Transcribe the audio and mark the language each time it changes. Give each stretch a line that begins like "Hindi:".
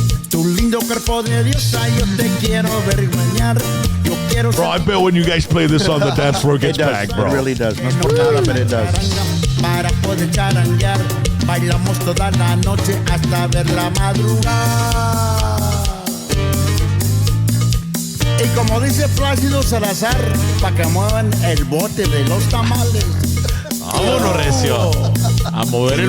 Spanish: Tu lindo cuerpo de diosa yo te quiero ver menear. Yo quiero
English: Bro, I bet when you guys play this on the dance floor, it It gets does. packed, bro. It really does.
Spanish: No es por nada,
English: but it does.
Spanish: para poder charanguear. Bailamos toda la noche hasta ver la madrugada. Y como dice Plácido Salazar, pa' que muevan el bote de los tamales. Vámonos, recio. A mover el